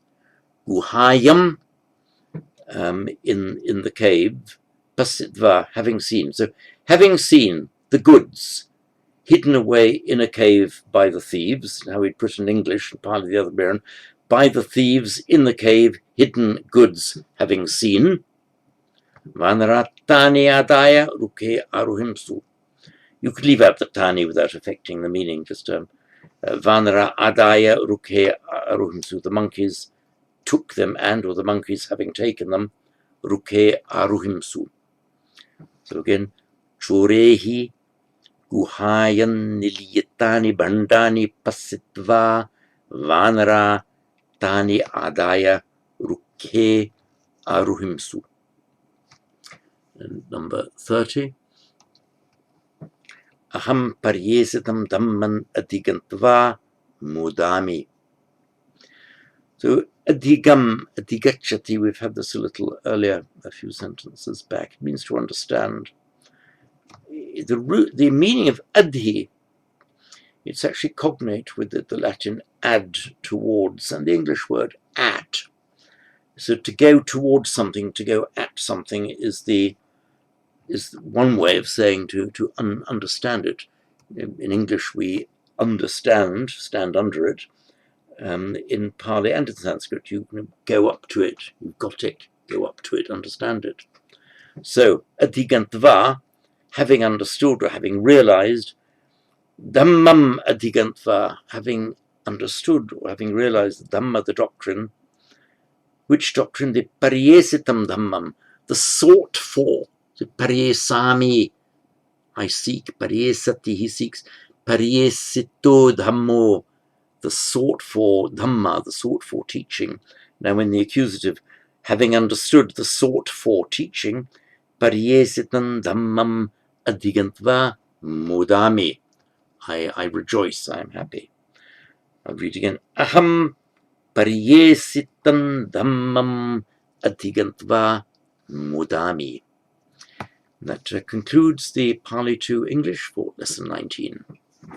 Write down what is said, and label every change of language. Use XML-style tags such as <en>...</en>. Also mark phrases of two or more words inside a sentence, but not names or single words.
<en>Guhayam, in the cave. Pasitva, having seen. So having seen the goods hidden away in a cave by the thieves, how we'd put in English, part of the other baron, by the thieves in the cave, hidden goods having seen.</en> <pi>Vanaratani adaya rukhe aruhimsu.</pi> <en>You could leave out the tani without affecting the meaning, just</en> <pi>vanara adaya rukhe aruhimsu.</pi> <en>The monkeys took them, or the monkeys having taken them,</en> <pi>rukhe aruhimsu.</pi> <en>So again,</en> <pi>chorehi guhayan niliyatani bandani pasitva vanara tani adaya rukhe aruhimsu.</pi> <en>And number 30.</en> <pi>Aham paryesitam dhamman adhigantva mudami.</pi> <en>So adhigachati, we've had this a little earlier, a few sentences back. It means to understand. The meaning of adhi, it's actually cognate with the Latin ad, towards, and the English word at. So to go towards something, to go at something, is one way of saying to understand it. In English, we understand, stand under it. In Pali and in Sanskrit, you go up to it, you've got it, go up to it, understand it. So, adhigantva, having understood or having realized,</en> <pi>dhammam adhigantva,</pi> <en>having understood or having realized the Dhamma, the doctrine. Which doctrine?</en> <pi>The paryesitam dhammam,</pi> <en>the sought for, the paryesami, I seek, paryesati, he seeks,</en> <pi>paryesito dhammo,</pi> <en>the sought for dhamma, the sought for teaching. Now in the accusative, having understood the sought for teaching,</en> <pi>paryesitam dhammam adhigantva mudami,</pi> <en>I rejoice, I am happy. I'll read again.</en> <pi>Aham paryesitam dhammam adhigantva mudami.</pi> <en>That concludes the Pali 2 English for lesson 19.</en>